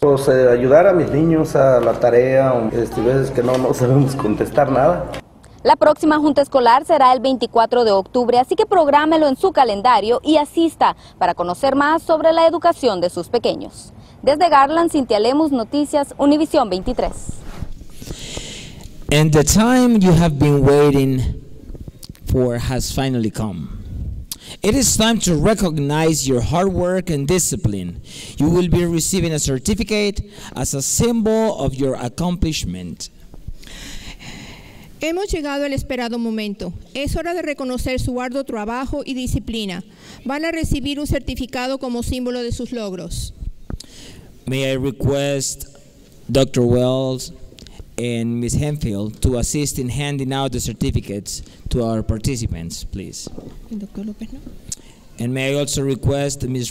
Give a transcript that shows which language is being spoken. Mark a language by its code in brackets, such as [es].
[es] Pues ayudar a mis niños a la tarea, veces que no sabemos contestar nada. La próxima junta escolar será el 24 de octubre, así que prográmelo en su calendario y asista para conocer más sobre la educación de sus pequeños. Desde Garland, Cintia Lemus, Noticias Univisión 23. [en] And the time you have been waiting for has finally come. It is time to recognize your hard work and discipline. You will be receiving a certificate as a symbol of your accomplishment. [es] Hemos llegado al esperado momento. Es hora de reconocer su arduo trabajo y disciplina. Van a recibir un certificado como símbolo de sus logros. [en] May I request Dr. Wells and Ms. Hemphill to assist in handing out the certificates to our participants, please. [es] Dr. López, ¿no? [en] And may I also request Ms.